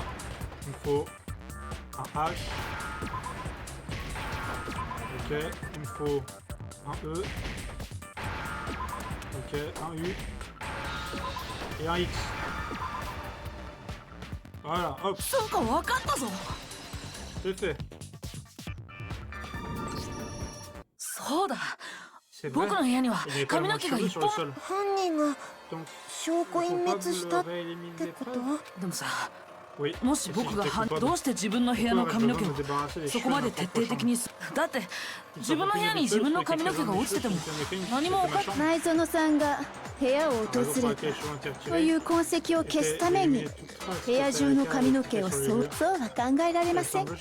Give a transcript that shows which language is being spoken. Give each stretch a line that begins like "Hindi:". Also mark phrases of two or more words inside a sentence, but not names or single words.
French: Il me faut un H. Ok, il me faut un E. Ok, un U. Et un X. Voilà, hop,
Japanese: そうか分かったぞ。
French: c'est fait.
Japanese: そうだ。
French: C'est vrai.
Japanese: 僕の部屋には
French: Il n'y avait pas
Japanese: 髪
French: le
Japanese: の
French: mot
Japanese: 毛が
French: cheveux
Japanese: 一
French: sur le
Japanese: 本。
French: sol.
Japanese: 犯人が
French: Donc,
Japanese: 証拠隠滅したってこと？でもさ、
French: oui.
Japanese: もし僕がどうして自分の部屋の髪の毛をそこまで徹底的にだって自分の部屋に自分の髪の毛が落ちてても何も分かっ前園さんが部屋を訪れたという痕跡を消すために部屋中の髪の毛をそうは考えられませんか？